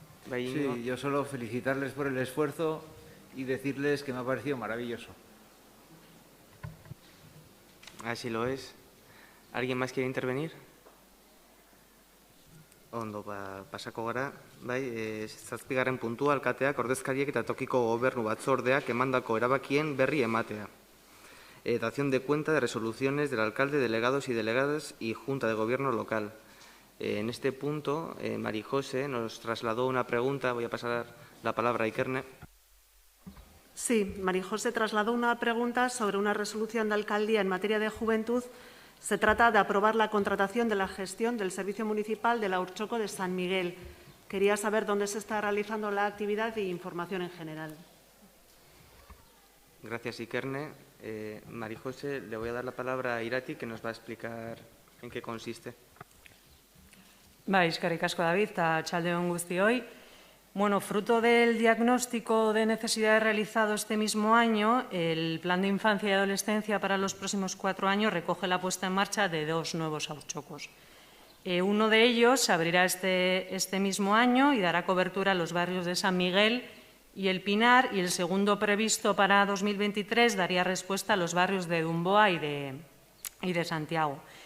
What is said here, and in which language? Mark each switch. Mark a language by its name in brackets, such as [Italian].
[Spanish] Sí, yo solo felicitarles por el esfuerzo y decirles que me ha parecido maravilloso. Así lo es. ¿Alguien más quiere intervenir? [Basque] Ondo, pasako gara. Bai, zazpigarren puntua, alkateak, ordezkariek eta tokiko gobernu batzordeak emandako erabakien berri ematea. [Spanish] Dación de cuenta de resoluciones del alcalde, delegados y delegadas y Junta de Gobierno local. En este punto, Mari José nos trasladó una pregunta. Voy a pasar la palabra a Ikerne. Sí, Mari José trasladó una pregunta sobre una resolución de alcaldía en materia de juventud. Se trata de aprobar la contratación de la gestión del Servicio Municipal de la Haurtxoko de San Miguel. Quería saber dónde se está realizando la actividad y información en general. Gracias, Ikerne. Mari José, le voy a dar la palabra a Irati, que nos va a explicar en qué consiste. [Basque] Eskerrik asko, David, eta txaldeon guztioi. [Spanish] Bueno, fruto del diagnóstico de necesidades realizado este mismo año, el Plan de Infancia y Adolescencia para los próximos 4 años recoge la puesta en marcha de 2 nuevos haurtxokos. Uno de ellos se abrirá este mismo año y dará cobertura a los barrios de San Miguel y El Pinar, y el segundo, previsto para 2023, daría respuesta a los barrios de Dumboa y de Santiago.